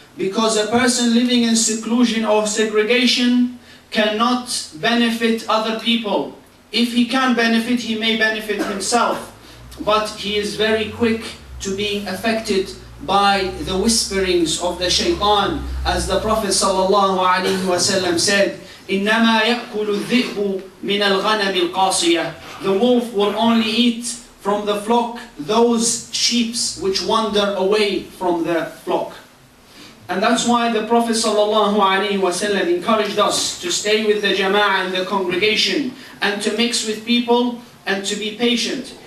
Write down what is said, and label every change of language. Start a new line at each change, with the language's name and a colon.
English: Because a person living in seclusion or segregation cannot benefit other people. If he can benefit, he may benefit himself. But he is very quick to being affected by the whisperings of the shaitan. As the Prophet ﷺ said,
Arabic: إِنَّمَا يَأْكُلُ الذِّئْبُ مِنَ الْغَنَمِ الْقَاصِيَةِ.
English: The wolf will only eat from the flock those sheep which wander away from the flock. And that's why the Prophet ﷺ encouraged us to stay with the jama'ah and the congregation and to mix with people and to be patient.